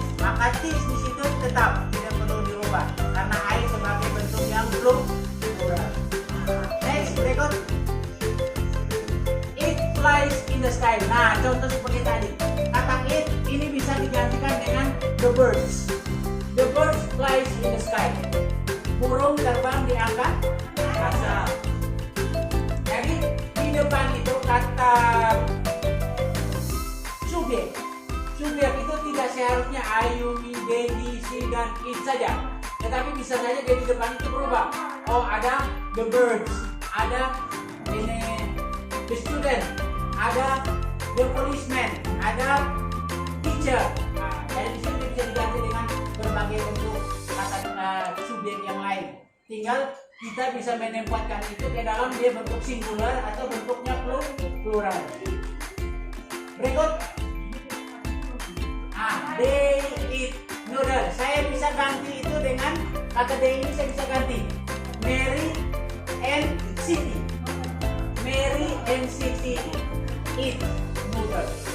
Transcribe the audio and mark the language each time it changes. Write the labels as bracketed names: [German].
[Indonesian] Maka teach di situ tetap tidak perlu dirubah karena I sebagai bentuk yang plural. Next, berikut. [English] It flies in the sky. [Indonesian] Nah, contoh seperti tadi. Kata it ini bisa digantikan dengan the birds. [English] The birds flies in the sky. [Indonesian] Burung terbang di angkasa. Jadi di depan itu kata subjek. Subjek itu tidak seharusnya I, you, me, they, he, she, dan it saja. Tetapi bisa saja di depan itu berubah. Oh, ada the birds, ada ini the student, ada the policeman, ada teacher. Nah, jadi di sini bisa diganti dengan berbagai bentuk kata subjek yang lain. Tinggal kita bisa menempatkan itu ke dalam dia bentuk singular atau bentuknya plural. Berikut. [English] They eat noodle. [Indonesian] Saya bisa ganti itu dengan kata they ini saya bisa ganti Mary and Siti. [English] Mary and Siti eat noodle.